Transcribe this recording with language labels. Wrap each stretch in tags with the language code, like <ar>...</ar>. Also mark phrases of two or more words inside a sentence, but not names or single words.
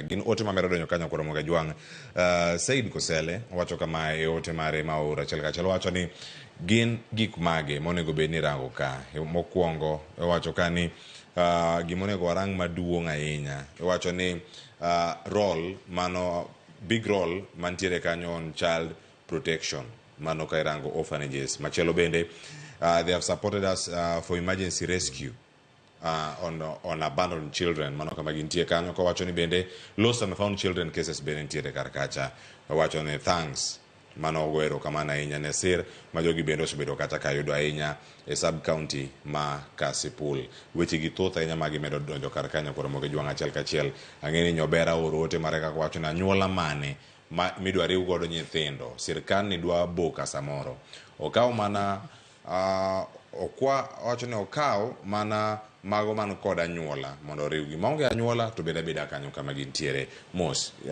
<luo>Gin ote mamero donyo kanyo koro Ramogi Ajwang'. Said Kosele wacho kama e ote mare ma ora achiel kachiel, wacho ni gin gik mage monego bed ni rango ka. Mokwongo wacho ka ni gimonego warang maduong' ahinya, wacho ni</luo> <en>big role</en> <luo>mantiere kanyo</luo> <en>on child protection,</en> <luo>mano ka irango orphanages. Machielo bende</luo> <en>they have supported us for emergency rescue on abandoned children,</en> <luo>mano kama gintie kanyo. Ko wacho ni bende</luo> <en>lost and found children cases</en> <luo>bende nitiere kar kacha. Wacho ni thanks, mano ogwero kamana ahinya ne sir ma jogi bende osebedo kata ka yudo ahinya e sub county ma Kasipul. Weche gi thoth ahinya magi medo donjo kar kanyo koro Ramogi Ajwang' achiel kachiel. Ang'eni Nyobera oro ote mare kaka wacho na anyuola mane midwa riw godo nyithindo, sirkal ni dwa boka samoro, okaw mana wacho ni okaw mana mago man kod anyuola mondo oriwgi, maonge anyuola to beda beda kanyo kama gintiere mos.</luo>